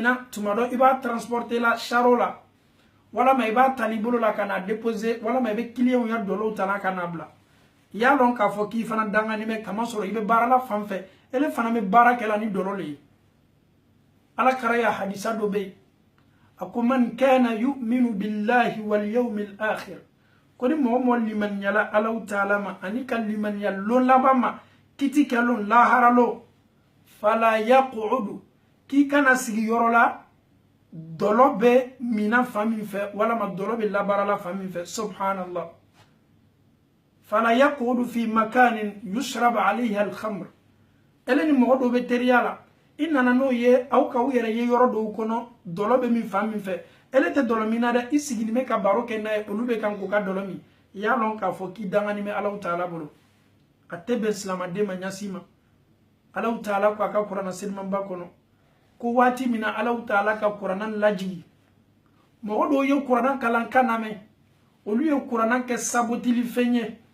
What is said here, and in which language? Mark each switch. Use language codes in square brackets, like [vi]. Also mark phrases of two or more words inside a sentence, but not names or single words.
[bm] na tuma dɔ i b'a transporter la charo la walama i b'a tali bolo la ka na déposer walama i bɛ client ya dɔlɔw ta la ka na bila i y'a lɔn k'a fɔ k'i fana dangani bɛ kamasɔrɔ i bɛ baara la fan fɛ ele fana bɛ baara kɛ la ni dɔlɔ le ye ala kara ya hadisa dɔ bɛ yen a ko [ar] man kana yu'minu billahi wal yawmil akhir [bm] ko ni mɔgɔ mɔgɔ limaniyala Alahu Taala ma ani ka limaniya lon laban ma kiti kɛ lon lahara lo [ar] fala yaqudu [bm] k'i kana sigi yɔrɔ la dɔlɔ bɛ mina fan min fɛ walama dɔlɔ bɛ labaara la fan min fɛ subhanallah [ar] fala yaqudu fi makanin yushrab alayhi al-khamr [bm] ele ni mɔgɔ dɔw bɛ teriya la i nana n'o ye aw ka u yɛrɛ ye yɔrɔ dɔw kɔnɔ dɔlɔ bɛ min fan min fɛ ele tɛ dɔlɔ min na dɛ i sigilen bɛ ka baro kɛ n'a ye olu bɛ kan k'u ka dɔlɔ min i y'a lɔn k'a fɔ k'i dangani bɛ Alahu Taala bolo a tɛ bɛn silamaden ma ɲasi ma Alahu Taala ko a ka kuranna selimanba kɔnɔ ko waati min na Alahu Taala ka kuranna lajigi mɔgɔ dɔw ye kuranna kalan kan lamɛn olu ye kuranna kɛ sabotili fɛn ye